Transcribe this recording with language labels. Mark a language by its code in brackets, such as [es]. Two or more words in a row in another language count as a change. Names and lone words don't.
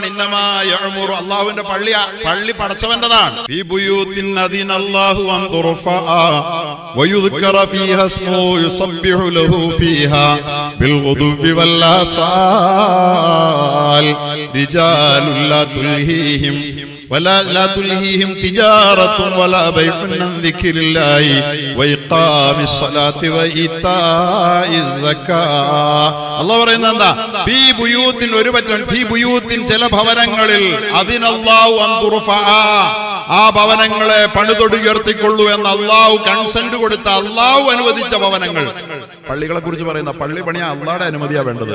[ar] إنما يعمر, [ml] അള്ളാഹുവിന്റെ പള്ളി പടച്ചവന്റെതാണ്. [ar] في بيوت أذن الله أن ترفع ويذكر فيها اسمه يسبح له فيها بالغدو والآصال رجال لا تلهيهم لا تلهيهم تجارة ولا بيع عن ذكر الله وإقام الصلاة وإيتاء الزكاة. [ml] അല്ലാഹു പറയുന്നത് എന്താ? [ar] في بيوت, [ml] ഒരു പറ്റം [ar] في بيوت, [ml] ചില ഭവനങ്ങളിൽ, [ar] أذن الله أن ترفع, [ml] ആ ഭവനങ്ങളെ പണിതൊടുയർത്തിക്കൊള്ളൂ എന്ന് അല്ലാഹു കൺസെന്റ് കൊടുത്ത, അല്ലാഹു അനുവദിച്ച ഭവനങ്ങൾ. പള്ളികളെ കുറിച്ച് പറയുന്ന, പള്ളി പണിയാൻ അള്ളാഹുടെ അനുമതിയാ വേണ്ടത്.